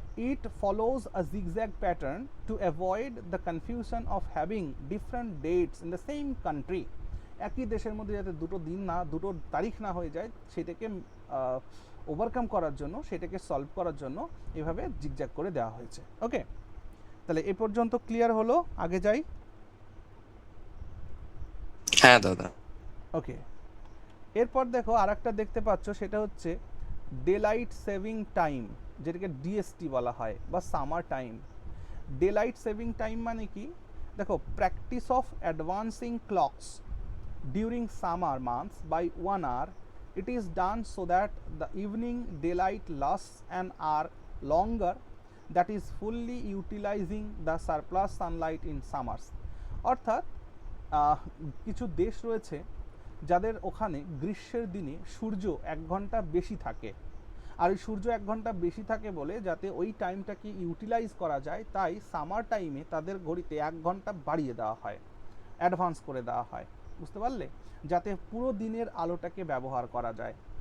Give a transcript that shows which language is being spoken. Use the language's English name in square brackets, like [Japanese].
[English] It follows a zigzag pattern to avoid the confusion of having different dates in the same country. [Bangla] একই দেশের মধ্যে যাতে দুটো তারিখ না হয়ে যায়, সেটাকে ওভারকাম করার জন্য, সেটাকে সলভ করার জন্য এভাবে জিগজ্যাগ করে দেওয়া হয়েছে। ওকে, তাহলে এ পর্যন্ত ক্লিয়ার হলো, আগে যাই। হ্যাঁ দাদা। ওকে, এরপর দেখো আর একটা দেখতে পাচ্ছ, সেটা হচ্ছে ডেলাইট সেভিং টাইম, যেটাকে ডিএসটি বলা হয়, বা summer time. Delight saving time মানে কি? [English] দেখো, practice of advancing clocks during summer months by 1 hour, it is done so that the evening daylight lasts an hour longer, that is fully utilizing the surplus sunlight in summers. [Bangla] অর্থাৎ কিছু দেশ রয়েছে যাদের ওখানে গ্রীষ্মের দিনে সূর্য 1 ঘন্টা বেশি থাকে, আর ওই সূর্য 1 ঘন্টা বেশি থাকে বলে যাতে ওই টাইমটাকে ইউটিলাইজ করা যায়, তাই সামার টাইমে তাদের ঘড়িতে 1 ঘন্টা বাড়িয়ে দেওয়া হয়, অ্যাডভান্স করে দেওয়া হয়, বুঝতে পারলে, যাতে পুরো দিনের আলোটাকে ব্যবহার করা যায়।